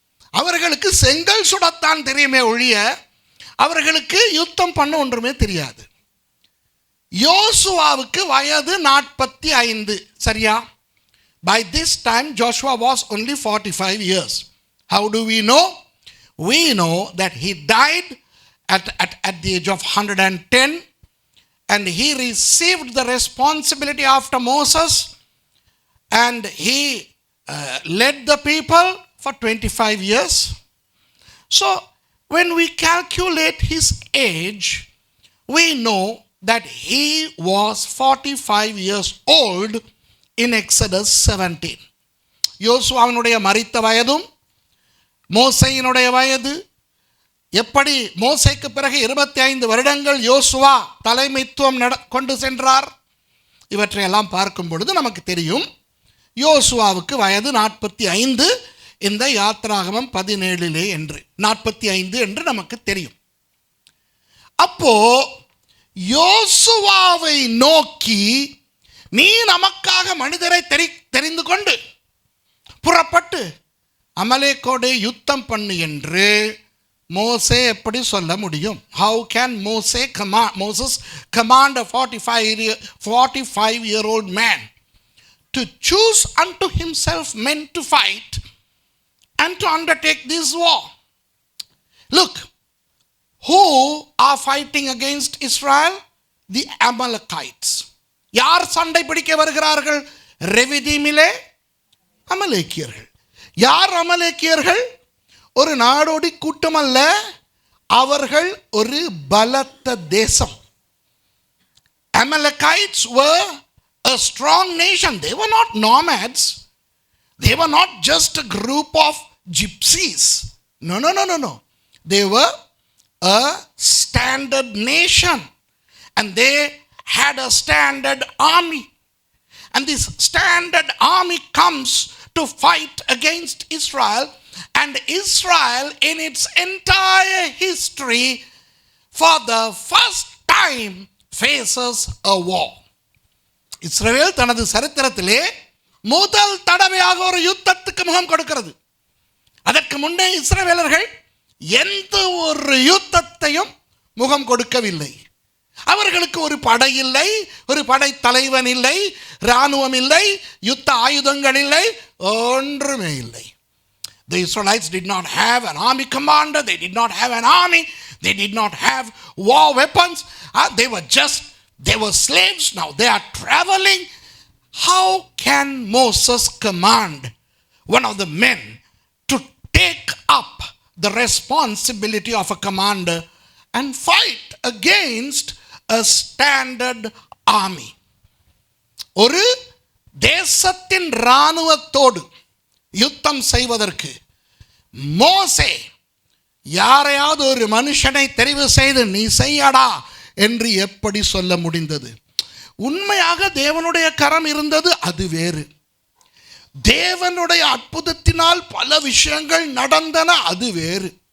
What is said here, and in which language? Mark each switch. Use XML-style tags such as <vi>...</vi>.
<ta>அவர்களுக்கு செங்கல் சுடத்தான் தெரியுமே ஒழிய அவர்களுக்கு யுத்தம் பண்ண ஒன்றுமே தெரியாது. யோசுவாவுக்கு வயது 45. சரியா?</ta> <en>By this time Joshua was only 45 years. How do we know? We know that he died at the age of 110, and he received the responsibility after Moses, and he led the people for 25 years. So when we calculate his age, we know that he was 45 years old in Exodus 17.</en> <ta>யோசுவாவினுடைய மரித்த வயதும் மோசேயினுடைய வயது, எப்படி மோசேக்கு பிறகு 25 வருடங்கள் யோசுவா தலைமைத்துவம் கொண்டு சென்றார், இவற்றையெல்லாம் பார்க்கும் பொழுது நமக்கு தெரியும் யோசுவாவுக்கு வயது 45 இந்த யாத்ராகமம் 17 என்று 45 என்று நமக்கு தெரியும். அப்போ யோசுவாவை நோக்கி நீ நமக்காக மனிதரை தெரிந்து கொண்டு புறப்பட்டு அமலேக்கோடு யுத்தம் பண்ணு என்று மோசே எப்படி சொல்ல முடியும்?</ta> <en>How can Moses command a 45-year-old man to choose unto himself men to fight and to undertake this war? Look, who are fighting against Israel? The Amalekites.</en> <ta>யார் சண்டை பிடிக்க வருகிறார்கள்? ரெவிதீமிலே அமலேக்கியர்கள். யார் அமலேக்கியர்கள்? ஒரு நாடோடி கூட்டம் அல்ல, அவர்கள் ஒரு பலத்த தேசம்.</ta> <en>Amalekites were a strong nation. They were not nomads. They were not just a group of gypsies. No. They were a standard nation, and they had a standard army. And this standard army comes to fight against Israel, and Israel in its entire history for the first time faces a war.</en> <ta>இஸ்ரவேல் தனது சரித்திரத்திலே முதல் தடவையாக ஒரு யுத்தத்துக்கு முகம் கொடுக்கிறது. அதற்கு முன்னே இஸ்ரவேலர்கள் எந்த ஒரு யுத்தத்தையும் முகம் கொடுக்கவில்லை. அவர்களுக்கு ஒரு படை இல்லை, ஒரு படை தலைவன் இல்லை, இராணுவம் இல்லை, யுத்த ஆயுதங்கள் இல்லை, ஒன்றுமே இல்லை.</ta> <en>The Israelites did not have an army commander, they did not have an army, they did not have war weapons. They were slaves. Now they are traveling. How can Moses command one of the men to take up the responsibility of a commander and fight against a standard army?</en> <ta>ஒரு தேசத்தின் இராணுவத்தோடு யுத்தம் செய்வதற்கு மோசே யாரையாவது ஒரு மனுஷனை தெரிவு செய்து நீ செய்யடா என்று எப்படி சொல்ல முடிந்தது? உண்மையாக தேவனுடைய கரம் இருந்தது, அது வேறு. தேவனுடைய அற்புதத்தினால் பல விஷயங்கள் நடந்தன, அது வேறு.</ta>